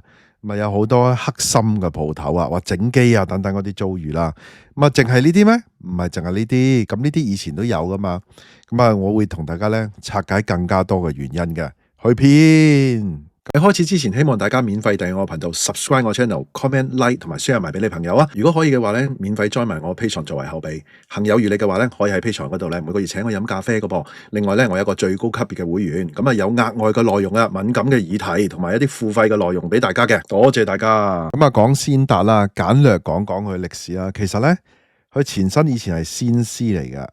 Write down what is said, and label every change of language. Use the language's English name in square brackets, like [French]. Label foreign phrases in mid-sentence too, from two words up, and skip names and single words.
[Cantonese] 咁啊有好多黑心嘅鋪頭啊，或整機啊等等嗰啲遭遇啦。咁啊淨係呢啲咩？唔係淨係呢啲，咁呢啲以前都有噶嘛。咁啊我會同大家咧拆解更加多嘅原因嘅。去片喺開始之前，希望大家免費訂閱我頻道 ，subscribe 我 channel， [English] comment like [Cantonese] 同埋 share 埋俾你朋友啊。如果可以嘅話咧，免費 join 埋我 Patreon 作為後備。行有餘力嘅話咧，可以喺 Patreon 嗰度咧每個月請我飲咖啡嘅噃。另外咧，我有個最高級別嘅會員，咁啊有額外嘅內容啊，敏感嘅議題同埋一啲付費嘅內容俾大家嘅。多謝大家。咁啊講先達啦，簡略講講佢歷史啦。其實咧，佢前身以前係先施嚟嘅。